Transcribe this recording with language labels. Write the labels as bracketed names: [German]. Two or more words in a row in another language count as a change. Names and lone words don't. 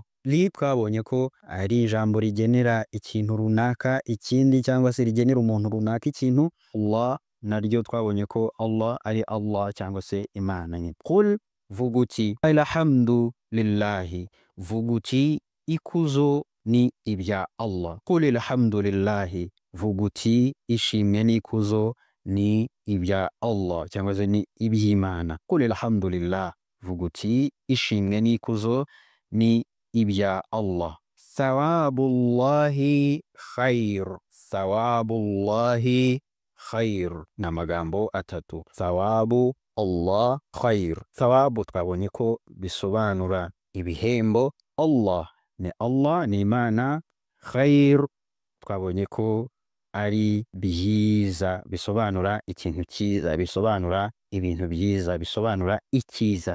[Kinyarwanda] Li twabonye ko ari ijambo rigenera ikintu runaka ikindi, cyangwa se rigenera umuntu runaka ikintu. Allah naryo twabonye ko Allah ari Allah cyangwa se Imana nyine. Qul vuga uti [Arabic] الحمد لله, [Kinyarwanda] vuga uti ikuzo ni ibya Allah. [Arabic] قل الحمد لله, [Kinyarwanda] vuga uti ishimwe n'ikuzo ni ibya Allah cyangwa se ni iby'Imana. [Arabic] قل الحمد لله, [Kinyarwanda] vuga uti ishimwe n'ikuzo ni ibya Allah. [Arabic] ثواب الله خير، ثواب الله خير, [Kinyarwanda] ni amagambo atatu. [Arabic] ثواب الله خير. [Kinyarwanda] Sawabu twabonye ko bisobanura ibihembo. Allah ni Imana. Khair twabonye ko ari byiza, bisobanura ikintu cyiza, bisobanura ibintu byiza, bisobanura icyiza.